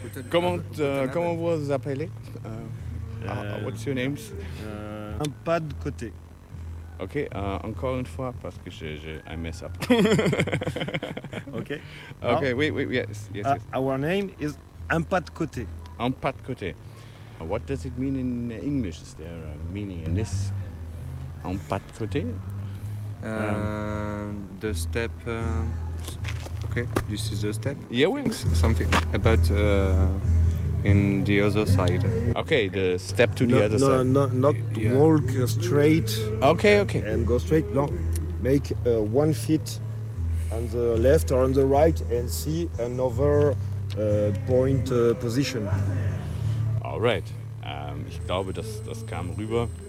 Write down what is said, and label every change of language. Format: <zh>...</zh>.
<fr>Comment, comment vous appelez?</fr> <en>What's your name?</en> <fr>Un pas de côté. Ok, encore une fois, parce que j'ai un</fr> <en>mess up. Ok.</en> <fr>Ok, oui, oui, yes.</fr> <en>Our name is Un Pas de Côté.</en> <fr>Un Pas de Côté.</fr> <en>What does it mean in English? Is there a meaning in this?</en> <fr>Un Pas de Côté?</fr> <en>The step. Ok, this is the step. Yeah, wings. Something about. In the other side. Okay, the step to the other side. Not walk straight. Okay, okay. And go straight. No, make 1 foot on the left or on the right and see another point position. All right.</en> <de>Ich glaube, das kam rüber.</de>